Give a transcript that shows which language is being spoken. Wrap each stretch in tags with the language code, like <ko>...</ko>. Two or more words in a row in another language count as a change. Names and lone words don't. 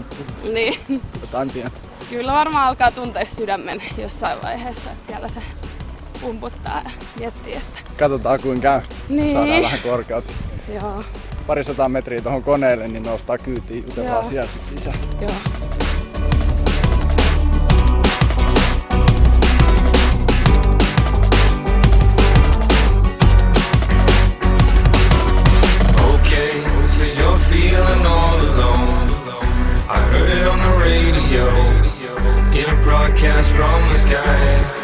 <fi>Niin. Jotain pientä. Kyllä varmaan alkaa tuntea sydämen jossain vaiheessa, että siellä se pumputtaa ja miettii, että... Katsotaan kuinka käy. Niin. Saadaan vähän korkeutta. Joo. Parisataa metriä tuohon koneelle, niin nostaa kyytiin, jutellaan siellä sit lisää. Joo.</fi> <en>So you're feeling all alone. I heard it on the radio, in a broadcast from the sky.</en>